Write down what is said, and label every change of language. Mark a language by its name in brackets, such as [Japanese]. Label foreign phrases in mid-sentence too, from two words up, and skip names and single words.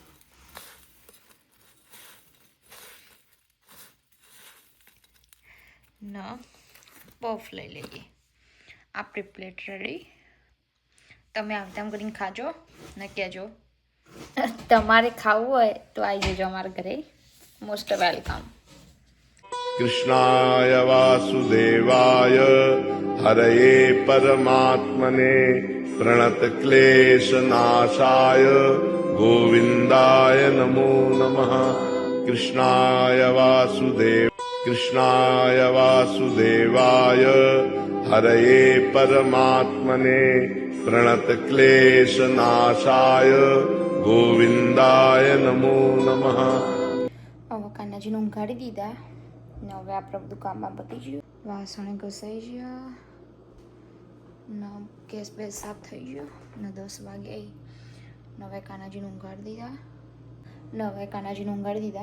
[Gujarati] ના પફ લઈ લઈએ. આપણી [English] plate ready. [Gujarati] તમે આમ તેમ કરીને ખાજો ને કહેજો તમારે ખાવું હોય તો આવી જજો અમારા ઘરે. [English] Most welcome. [Sanskrit] कृष्णाय वासुदेवाय हरये परमात्मने प्रणतक्लेशनाशाय गोविन्दाय नमो नमः। कृष्णाय वासुदेवाय हरये परमात्मने प्रणतक्लेशनाशाय गोविन्दाय नमो नमः। [Gujarati] હવે કાનાજીને ઊંઘાડી દીધા ને હવે આપણે બધું કામમાં પતી ગયું. વાસણે ઘસાઈ ગયા ને ગેસ બેસ સાફ થઈ ગયો ને 10 વાગે ને હવે કાનાજીને ઊંઘાડી દીધા.